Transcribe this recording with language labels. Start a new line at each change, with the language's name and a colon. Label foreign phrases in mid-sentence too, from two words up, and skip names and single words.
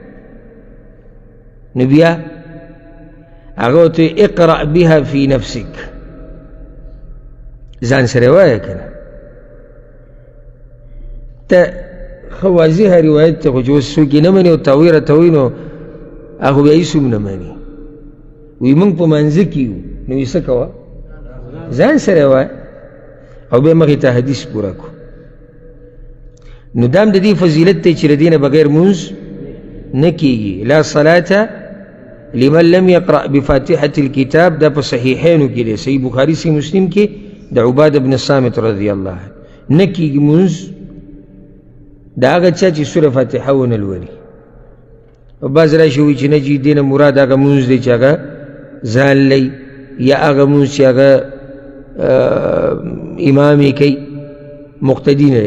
Pashto: نو بیا هغه ورته
Arabic: اقرأ بها فی نفسک
Pashto: ځان سره وایه که نه ته خوازیها روایت ته خو چې اوس څوک یې نه مني او تاویل راته وایي نو هغه بیا هېڅ هم نه مني. وایي موږ په منځه کې یو، نو یې څه کوه ځان سره وایه او بیا مخې ته حدیث پوره کړو. نو دا هم د دې فضیلت دی چې له دې نه بغیر مونځ نه کېږي.
Arabic: لا صلاة لمن لم يقرأ بفاتحة الكتاب،
Pashto: دا په صحیحینو کې دی، صحیح بخاري صحیح مسلم کې د عباده بن صامت
Arabic: رضی الله عنه.
Pashto: نه کېږي مونځ د هغه چا چې سوره فاتحه ونه لولي. او بعض راشي وایي چې نه جي دې نه مراد هغه مونځ دی چې هغه ځان لي، یا هغه مونځ چې هغه امام یې کوي مقتدی نه دی.